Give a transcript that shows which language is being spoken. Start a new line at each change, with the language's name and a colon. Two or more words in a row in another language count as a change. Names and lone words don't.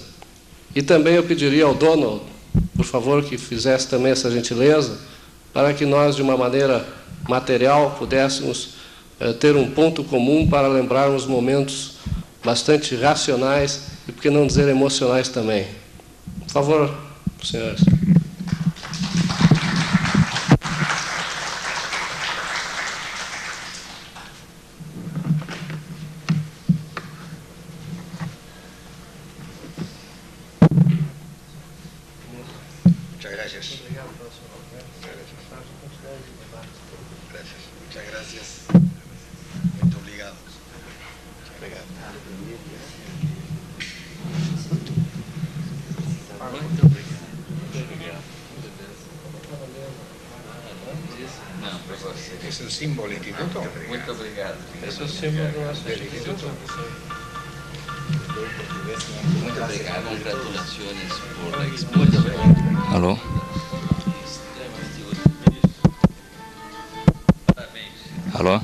Portuguese: E também eu pediria ao Donald, por favor, que fizesse também essa gentileza, para que nós, de uma maneira material, pudéssemos ter um ponto comum para lembrarmos momentos bastante racionais e, por que não dizer, emocionais também. Por favor, senhores.
Spanish: Muchas gracias. Muchas gracias.
Portuguese: Muito obrigado.
Spanish: Es el símbolo del instituto.
Portuguese: Muito obrigado. Esse é o símbolo do nosso instituto. Muito obrigado. Congratulações por a exposição. Alô? Alô?